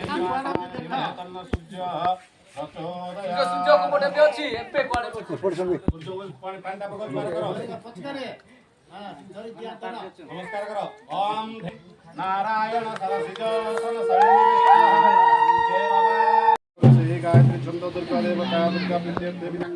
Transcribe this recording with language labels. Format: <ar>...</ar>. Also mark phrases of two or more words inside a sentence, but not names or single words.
<or>ସୂର୍ଯ୍ୟକୁ ଗୋଟେ ବି ଅଛି ଏବେ କୁଆଡେ ନମସ୍କାର କର</or> <sa>ଓମ୍ नारायण सरस्वती गायत्री छंद दुर्गा देवता दुर्गा विद्या देवी</sa>